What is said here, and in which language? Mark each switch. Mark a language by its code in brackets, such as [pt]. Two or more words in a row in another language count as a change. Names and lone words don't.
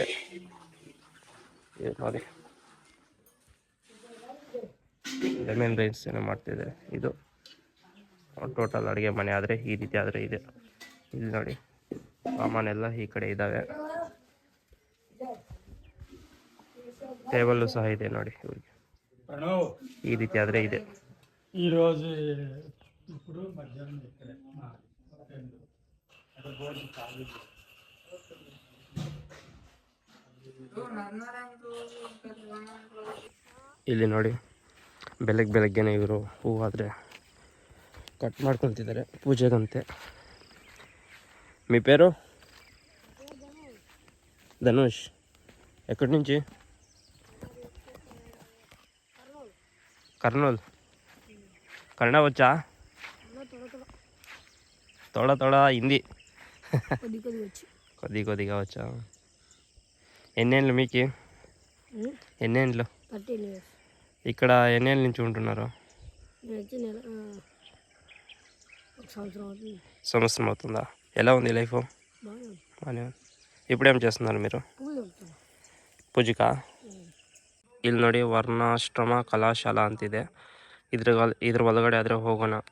[kn] ಇದು ನೋಡಿ, [en] lemon rice [kn] ಏನೋ ಮಾಡ್ತಿದ್ದಾರೆ. ಇದು ಟೋಟಲ್ ಅಡುಗೆ ಮನೆ ಆದರೆ ಈ ರೀತಿ ಆದರೆ ಇದೆ. ಇಲ್ಲಿ ನೋಡಿ, ಸಾಮಾನೆಲ್ಲ ಈ ಕಡೆ ಇದ್ದಾವೆ. ಟೇಬಲ್ಲು ಸಹ ಇದೆ ನೋಡಿ ಇವ್ರಿಗೆ. ಈ ರೀತಿ ಆದರೆ ಇದೆ. [te] ఈరోజు ఇప్పుడు మధ్యాహ్నం ఇక్కడే [kn] ಇಲ್ಲಿ ನೋಡಿ, ಬೆಳಗ್ಗೆನೆ ಇವರು ಹೂವಾದರೆ ಕಟ್ ಮಾಡ್ಕೊಳ್ತಿದ್ದಾರೆ ಪೂಜೆಗಂತೆ. [te] మీ పేరు? ధనుష్. ఎక్కడి నుంచి? కర్నూలు. కన్నడ వచ్చా? తోడా హిందీ కొద్దిగా వచ్చా. ఎన్నేళ్ళు మీకు? ఎన్నేళ్ళు? ఇక్కడ ఎన్నేళ్ళ నుంచి ఉంటున్నారు? సంవత్సరం అవుతుందా? ఎలా ఉంది లైఫ్? బాగానే ఉంది. ఇప్పుడేం చేస్తున్నారు మీరు? పూజకా? [kn] ಇಲ್ಲಿ ನೋಡಿ, ವರ್ಣಾಶ್ರಮ ಕಲಾಶಾಲಾ ಅಂತಿದೆ. ಇದ್ರ ಒಳಗಡೆ ಆದರೆ ಹೋಗೋಣ.